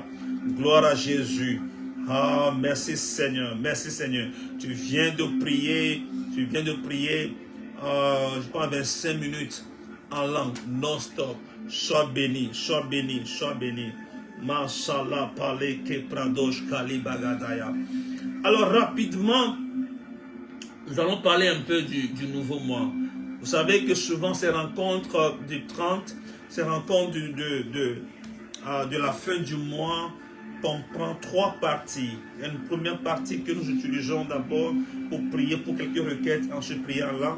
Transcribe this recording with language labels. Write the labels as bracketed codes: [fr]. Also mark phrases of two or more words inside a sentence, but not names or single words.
[fr] Hallelujah. Gloire à Jésus. Ah, merci Seigneur, merci Seigneur. Tu viens de prier, je pense 25 minutes en langue, non-stop. Sois béni, sois béni, sois béni. Mashallah, parle ke pradosh kali bagadaya. Alors rapidement, nous allons parler un peu du nouveau mois. Vous savez que souvent ces rencontres du 30, ces rencontres de la fin du mois, comprend 3 parties. Il y a une première partie que nous utilisons d'abord pour prier pour quelques requêtes, ensuite prier en langue.